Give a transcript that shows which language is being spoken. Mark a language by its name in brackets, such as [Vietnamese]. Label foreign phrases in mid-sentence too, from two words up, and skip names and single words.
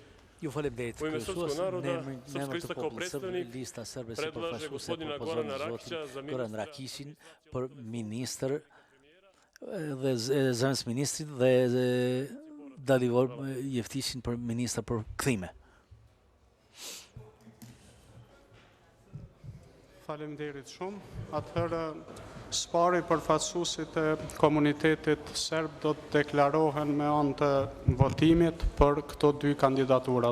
[Albanian] Ju falemderit, [Serbian] U ime srpskog naroda, Srpska lista kao predstavnik [Albanian] lista Srbe si [Serbian] predlaže gospodina Gorana Rakića za Goran ministra [Albanian] Rakishin për ministër dhe zëvendës ministrit dhe Dalivor Jeftishin për ministër për kthime. Faleminderit shumë. Atëherë spari përfaqësuesit e komunitetit serb do të deklarohen me anë të votimit për këto dy kandidatura.